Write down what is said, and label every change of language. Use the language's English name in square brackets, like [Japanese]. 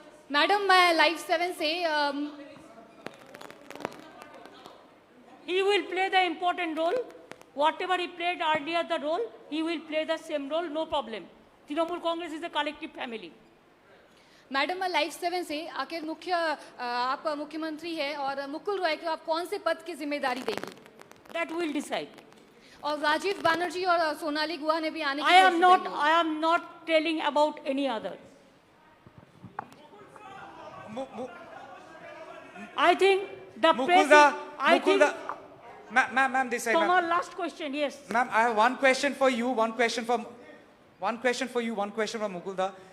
[English] Madam, [Hindi] मैं Live 7 से [English] He will play the important role. Whatever he played earlier the role, he will play the same role, no problem. Trinamool Congress is a collective family. [Hindi] Madam मैं Live 7 से आखिर आप मुख्यमंत्री है और मुकुल रॉय को आप कौन से पद की जिम्मेदारी देंगी? [English] That will decide. [Hindi] और राजीव बनर्जी और सोनाली गुहा ने भी आने की [English] I am not telling about any other. I think the president. I think. Ma'am, this side. Tomorrow, last question, yes. Ma'am, I have one question for you, one question for Mukulda.